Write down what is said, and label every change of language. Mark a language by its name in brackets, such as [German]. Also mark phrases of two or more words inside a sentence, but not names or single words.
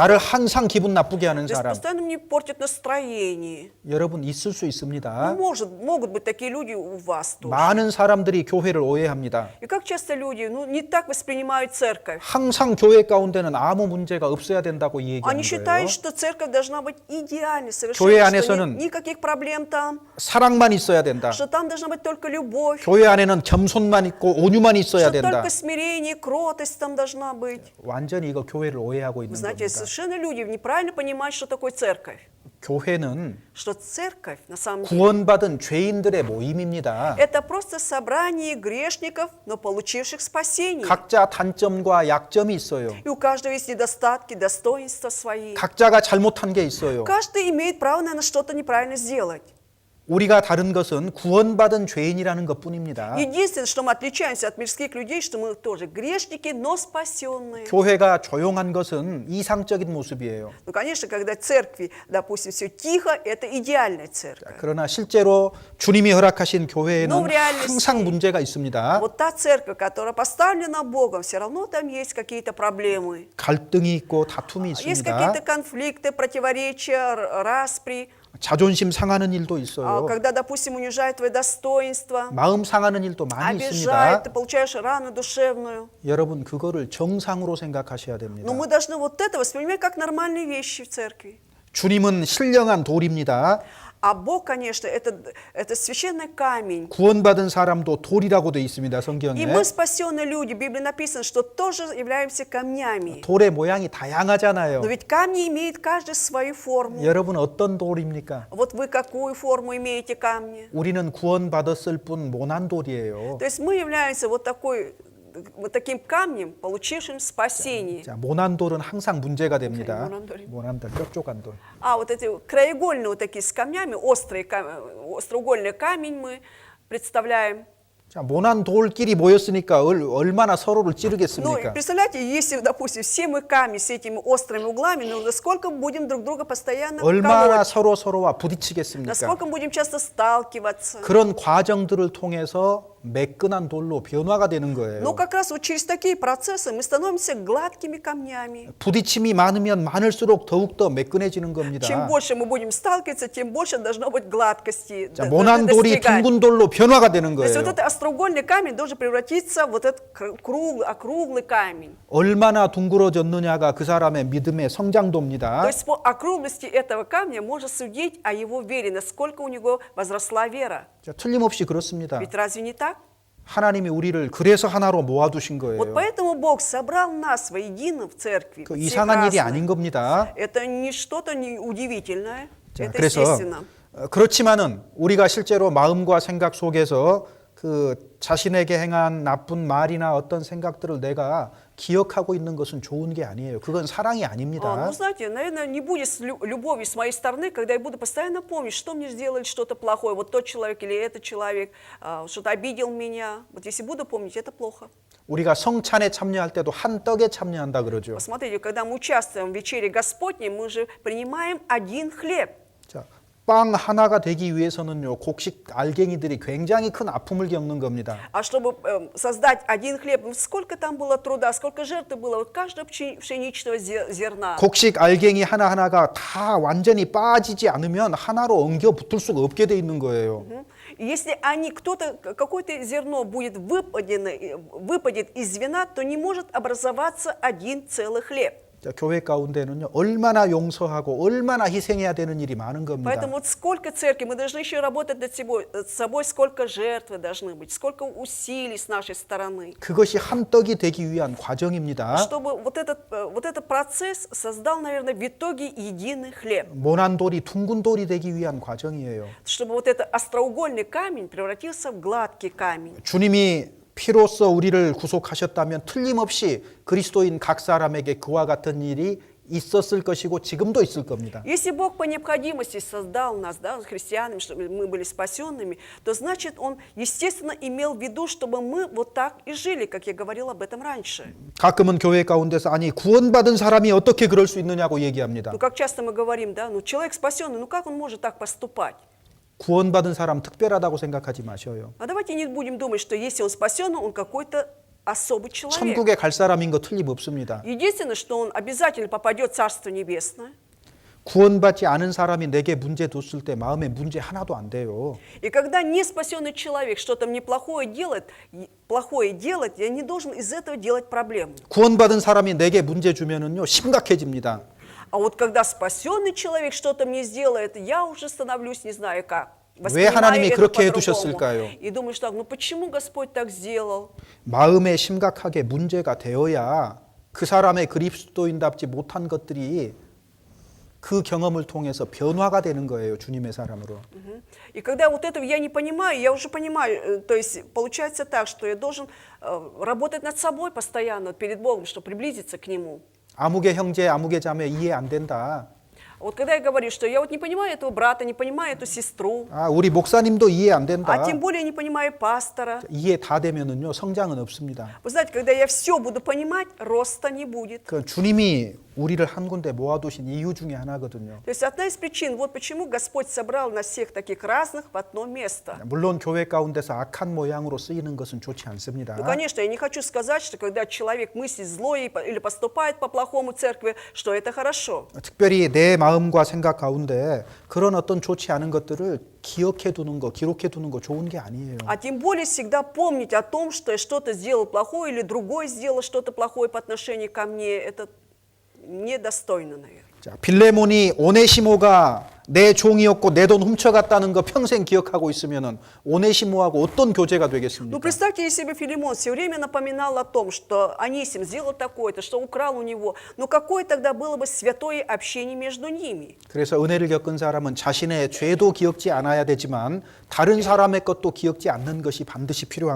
[Korean] 나를 항상 기분 나쁘게 하는 [Russian] То есть [Korean] 사람, [Russian] постоянно мне портят настроение. [Korean] 여러분 있을 수 있습니다. [Russian] Могут быть такие люди у вас тоже. [Korean] 많은 사람들이 교회를 오해합니다. [Russian] И как часто люди, ну, не так воспринимают церковь. [Korean] 항상 교회 가운데는 아무 문제가 없어야 된다고 [Russian] Они [Korean] 얘기하는 거예요. [Russian] считают, что церковь должна быть идеальной, [Korean] 교회 [Russian] совершенно, что [Korean] 안에서는 [Russian] никаких проблем там, [Korean] 사랑만 있어야 된다. [Russian] что там должна быть только любовь, [Korean] 교회 안에는 겸손만 있고 온유만 있어야 [Russian] что [Korean] 된다. [Russian] только смирение, кротость там должна быть. [Korean] 완전히 이거 교회를 오해하고 [Russian] Вы [Korean] 있는 [Russian] знаете, [Korean] 겁니다. [Russian] совершенно люди неправильно понимают, что такое церковь. [Korean] 교회는 [Russian] Что церковь, на самом деле, [Korean] 구원받은 죄인들의 모임입니다. [Russian] это просто собрание грешников, но получивших спасение. [Korean] 각자 단점과 약점이 있어요. [Russian] И у каждого есть недостатки, достоинства свои. [Korean] 각자가 잘못한 게 있어요. [Russian] Каждый имеет право, наверное, что-то неправильно сделать. [Korean] 우리가 다른 것은 구원받은 죄인이라는 것뿐입니다. [Russian] Единственное, что мы отличаемся от мирских людей, что мы тоже грешники, но спасенные. [Korean] 교회가 조용한 것은 이상적인 모습이에요. [Russian] Ну, конечно, когда в церкви, допустим, все тихо, это идеальная церковь. [Korean] 그러나 실제로 주님이 허락하신 교회에는 [Russian] Но в реальности [Korean] 항상 문제가 있습니다. [Russian] Вот та церковь, которая поставлена Богом, все равно там есть какие-то проблемы. [Korean] 갈등이 있고 다툼이 [Russian] Есть [Korean] 있습니다. [Russian] какие-то конфликты, противоречия, распри. [Korean] 자존심 상하는 일도 있어요. [Russian] Когда, допустим, унижает твое достоинство, [Korean] 마음 상하는 일도 많이 [Russian] обижает, [Korean] 있습니다. [Russian] ты получаешь рану душевную. [Korean] 여러분 그거를 정상으로 생각하셔야 됩니다. [Russian] Но мы должны вот это воспринимать как нормальные вещи в церкви. [Korean] 주님은 신령한 돌입니다. [Russian] А Бог, конечно, это священный камень. [Korean] 구원받은 사람도 돌이라고 돼 있습니다. [Russian] И [Korean] 성경에. [Russian] мы, спасенные люди, в Библии написано, что тоже являемся камнями. [Korean] 돌의 모양이 다양하잖아요. [Russian] Но ведь камни имеют каждый свою форму. [Korean] 여러분 어떤 돌입니까? [Russian] Вот вы какую форму имеете камни? [Korean] 우리는 구원받았을 뿐 모난 돌이에요. [Russian] То есть мы являемся вот таким камнем, получившим спасение. [Korean] 자, 모난 돌은 항상 문제가 됩니다. 모난 돌이. 모난 돌, 뾰족한 돌. [Russian] А вот эти краеугольные вот такие с камнями, остроугольный камень мы представляем. [Korean] 자, 모난 돌끼리 모였으니까 얼마나 서로를 [Russian] Ну, и [Korean] 찌르겠습니까? [Russian] представляете, если, допустим, все мы камни с этими острыми углами, ну, насколько мы будем друг друга постоянно [Korean] 얼마나 [Russian] колоть, [Korean] 서로와 부딪히겠습니까? [Russian] насколько мы будем часто сталкиваться. [Korean] 그런 과정들을 통해서 매끈한 돌로 변화가 되는 거예요. [Russian] Но как раз вот через такие процессы мы становимся гладкими камнями. [Korean] 부딪힘이 많으면 많을수록 더욱더 매끈해지는 겁니다. [Russian] Чем больше мы будем сталкиваться, тем больше должно быть гладкости. [Korean] 자, 모난 돌이 [Russian] достигать. [Korean] 둥근 돌로 변화가 되는 [Russian] То есть вот [Korean] 거예요. [Russian] этот остроугольный камень должен превратиться в вот этот округлый камень. [Korean] 얼마나 둥그러졌느냐가 그 사람의 믿음의 [Russian] То [Korean] 성장도입니다. [Russian] есть по округлости этого камня можно судить о его вере, насколько у него возросла вера. [Korean] 자, 틀림없이 그렇습니다. [Russian] Ведь разве не так? [Korean] 하나님이 우리를 그래서 하나로 모아두신 [Russian] Вот [Korean] 거예요. [Russian] поэтому Бог собрал нас воедино в церкви. [Korean] 그 [Russian] всех [Korean] 이상한 일이 [Russian] разных. [Korean] 아닌 겁니다. [Russian] Это не что-то удивительное, [Korean] 자, [Russian] это [Korean] 그래서 [Russian] естественно. [Korean] 그렇지만은 우리가 실제로 마음과 생각 속에서 그 자신에게 행한 나쁜 말이나 어떤 생각들을 내가 기억하고 있는 것은 좋은 게 아니에요. 그건 사랑이 아닙니다. [Russian] Ну, знаете, наверное, не будет любовью с моей стороны, когда я буду постоянно помнить, что мне сделали что-то плохое, вот тот человек или этот человек, что-то обидел меня. Вот если буду помнить, это плохо. [Korean] 우리가 성찬에 참여할 때도 한 떡에 참여한다 그러죠. [Russian] Посмотрите, когда мы участвуем в вечере Господней, мы же принимаем один хлеб. [Korean] 자, 빵 하나가 되기 위해서는요, 곡식 알갱이들이 굉장히 큰 아픔을 겪는 겁니다. [Russian] А чтобы создать один хлеб, сколько там было труда, сколько жертвы было, вот каждого пшеничного зерна. [Korean] 곡식 알갱이 하나하나가 다 완전히 빠지지 않으면 하나로 엉겨 붙을 수가 없게 돼 있는 거예요. [Russian] И если какое-то зерно выпадет из вина, то не может образоваться один целый хлеб. [Korean] 자, 교회 가운데는요, 얼마나 용서하고 얼마나 희생해야 되는 일이 많은 겁니다. [Russian] Поэтому вот сколько церкви, мы должны еще работать над собой, сколько жертвы должны быть, сколько усилий с нашей стороны. [Korean] 그것이 한 떡이 되기 위한 과정입니다. [Russian] Чтобы вот этот процесс создал, наверное, в итоге единый хлеб. [Korean] 모난 돌이 둥근 돌이 되기 위한 과정이에요. [Russian] Чтобы вот этот остроугольный камень превратился в гладкий камень. [Korean] 주님이 피로써 우리를 구속하셨다면 틀림없이 그리스도인 각 사람에게 그와 같은 일이 있었을 것이고 지금도 있을 겁니다. [Russian] Если Бог по необходимости создал нас, да, христианами, чтобы мы были спасенными, то значит Он, естественно, имел в виду, чтобы мы вот так и жили, как я говорил об этом раньше. [Korean] 가끔은 교회 가운데서 아니 구원받은 사람이 어떻게 그럴 수 있느냐고 얘기합니다. [Russian] Ну, как часто мы говорим, да, ну, человек спасенный, ну, как он может так поступать? [Korean] 구원받은 사람 특별하다고 생각하지 마셔요. [Russian] А давайте не будем думать, что если он спасен, он какой-то особый человек. [Korean] 천국에 갈 사람인 거 틀림없습니다. [Russian] Единственное, что он обязательно попадет в Царство Небесное. [Korean] 구원받지 않은 사람이 내게 문제 뒀을 때 마음에 문제 하나도 안 돼요. [Russian] И когда неспасенный человек что-то мне плохое делает, я не должен из этого делать проблему. [Korean] 구원받은 사람이 내게 문제 주면은요 심각해집니다. [Russian] А вот когда спасенный человек что-то мне сделает, я уже становлюсь не знаю как. [Korean] 왜 하나님이 [Russian] Воспринимаю это [Korean] 그렇게 [Russian] по-другому. [Korean] 해두셨을까요? [Russian] И думаешь так, ну почему Господь так сделал? [Korean] 마음에 심각하게 문제가 되어야 그 사람의 그리스도인답지 못한 것들이 그 경험을 통해서 변화가 되는 거예요. 주님의 사람으로. [Russian] И когда вот этого я не понимаю, я уже понимаю, то есть получается так, что я должен работать над собой постоянно перед Богом, чтобы приблизиться к Нему. [Korean] 아무개 형제, 아무개 자매 이해 안 된다. [Russian] Вот когда я говорю, что я вот не понимаю этого брата, не понимаю эту сестру, [Korean] 아, 우리 목사님도 이해 안 된다. [Russian] а тем более не понимаю пастора. [Korean] 이해 다 되면은요 성장은 없습니다. [Russian] Вы знаете, когда я все буду понимать, роста не будет. [Korean] 그 주님이 우리를 한 군데 모아두신 이유 중에 하나거든요. [Russian] То есть одна из причин, вот почему Господь собрал нас всех таких разных в одно место. [Korean] 물론 교회 가운데서 악한 모양으로 쓰이는 것은 좋지 않습니다. [Russian] Ну, конечно, я не хочу сказать, что когда человек мыслит зло или поступает по-плохому в церкви, что это хорошо. [Korean] 특별히 내 마음과 생각 가운데 그런 어떤 좋지 않은 것들을 기억해 두는 거, 기록해 두는 거 좋은 게 아니에요. [Russian] А тем более всегда помнить о том, что я что-то сделал плохое или другой сделал что-то плохое по отношению ко мне, это недостойно, наверное. [Korean] 자, 빌레몬이 오네시모가 내 종이었고 내 돈 훔쳐갔다는 거 평생 기억하고 있으면은 오네시모하고 어떤 교제가 [Russian] Ну, [Korean] 되겠습니까? [Russian] представьте себе, Филимон все время напоминал о том, что Анисим сделал такое-то, что украл у него. Но какое тогда было бы святое общение между ними? [Korean] 그래서 은혜를 겪은 사람은 자신의 죄도 기억지 않아야 되지만 다른 사람의 것도 기억지 않는 것이 반드시 필요한